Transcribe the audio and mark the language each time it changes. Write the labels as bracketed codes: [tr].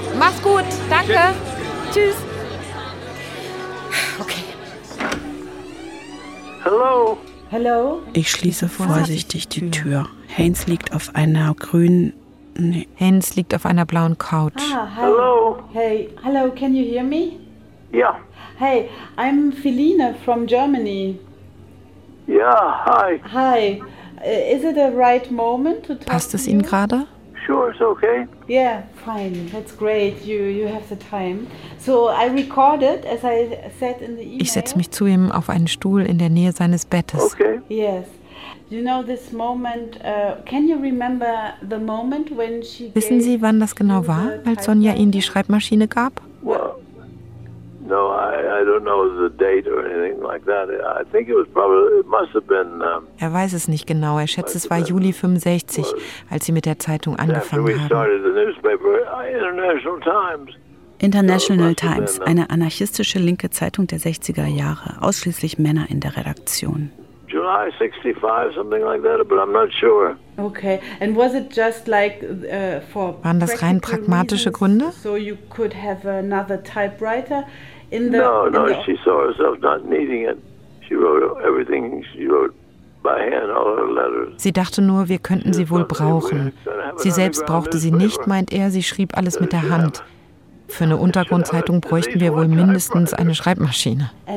[de] Mach's gut. Danke. Tschüss. Okay. [en] Hello. [de] Ich schließe vorsichtig die Tür. Haines liegt auf einer blauen Couch. [en] Ah, hello. Hey, hello, can you hear me? Yeah. Hey, I'm Feline from Germany. Yeah, hi. Hi. Is it a right moment to talk to you? [de] Passt es Ihnen gerade? [en] sure it's okay. Yeah, fine. That's great. You have the time. So I recorded, as I said in the email. [de] Ich setze mich zu ihm auf einen Stuhl in der Nähe seines Bettes. [en] Okay. Yes. You know this moment, can you remember the moment when she gave... [de] Wissen Sie, wann das genau war, als Sonja ihm die Schreibmaschine gab? [en] Well, no, I don't know the date or anything like that. I think it was probably, it must have been... [de] Er weiß es nicht genau. Er schätzt, es war Juli 65, als sie mit der Zeitung angefangen haben. [en] After we started the newspaper, International Times. [de] International Times, eine anarchistische linke Zeitung der 60er Jahre, ausschließlich Männer in der Redaktion. [en] July 65, something like that, but I'm not sure. Okay, and was it just like for practical reasons? [de] Waren das rein pragmatische Gründe? [en] So you could have another typewriter in the... No, she saw herself not needing it. She wrote everything, she wrote by hand, all her letters. [de] Sie dachte nur, wir könnten sie wohl brauchen. Sie selbst brauchte sie nicht, meint er, sie schrieb alles mit der Hand. Für eine Untergrundzeitung bräuchten wir wohl mindestens eine Schreibmaschine.